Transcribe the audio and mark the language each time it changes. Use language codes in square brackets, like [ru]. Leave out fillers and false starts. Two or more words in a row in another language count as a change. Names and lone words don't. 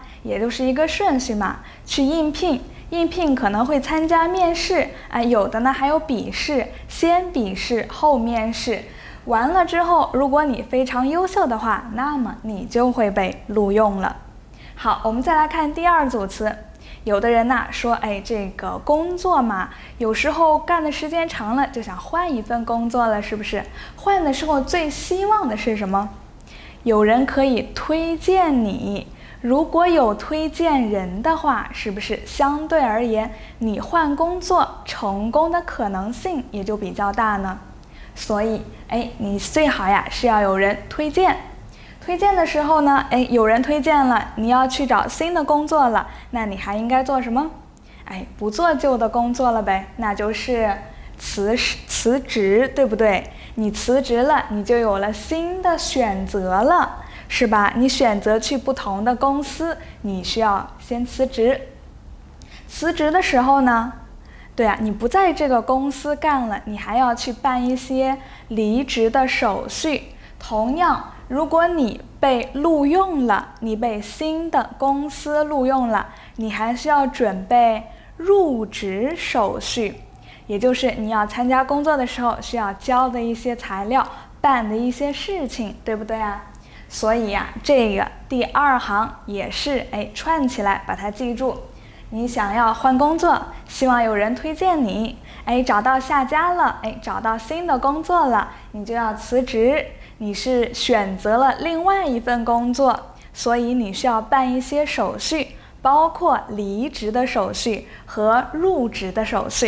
[zh] 也就是一個順序嘛，去應聘，應聘可能會參加面試，有的呢還有筆試，先筆試後面試，完了之後，如果你非常優秀的話，那麼你就會被錄用了。好，我們再來看第2組詞。有的人說，這個工作嘛，有時候幹的時間長了，就想換一份工作了，是不是？換的時候最希望的是什麼？有人可以推薦你。如果有推薦人的話，是不是相對而言，你換工作成功的可能性也就比較大呢？所以，你最好是要有人推薦。推薦的時候呢，有人推薦了，你要去找新的工作了，那你還應該做什麼？不做舊的工作了唄，那就是辭職，對不對？你辭職了，你就有了新的選擇了。是吧？你選擇去不同的公司，你需要先辭職。辭職的時候呢，對你不在這個公司幹了，你還要去辦一些離職的手續。同樣，如果你被錄用了，你被新的公司錄用了，你還需要準備入職手續，也就是你要參加工作的時候需要交的一些材料，辦的一些事情，對不對啊？所以這個第2行也是串起來把它記住。你想要換工作，希望有人推薦你，找到下家了，找到新的工作了，你就要辭職， 你是選擇了另外一份工作，所以你需要辦一些手續，包括離職的手續和入職的手續。